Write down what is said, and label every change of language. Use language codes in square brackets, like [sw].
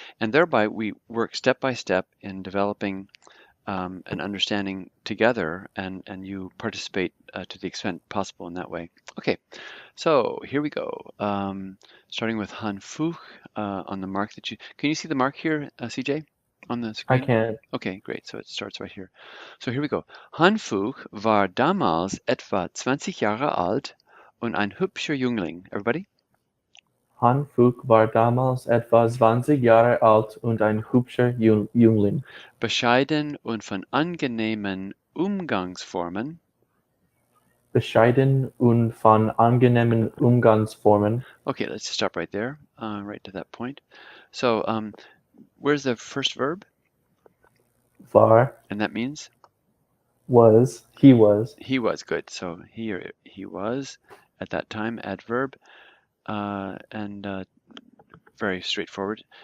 [en] And thereby, we work step by step in developing an understanding together, and you participate to the extent possible in that way. Okay, so here we go. Starting with Han Fuch on the mark that can you see the mark here, CJ? On the I screen? can. Okay, great. So it starts right here. So here we go. [de] Han Fuch war damals etwa 20 Jahre alt und ein hübscher Jüngling. [en] Everybody? [de] Han Fuch war damals etwa 20 Jahre alt und ein hübscher Jüngling. Bescheiden und von angenehmen Umgangsformen. Bescheiden und von angenehmen Umgangsformen. [en] Okay, let's stop right there, right to that point. So where's the first verb? [de] War, [en] And that means? was, he was. He was. Good. So he was at that time, adverb, and very straightforward.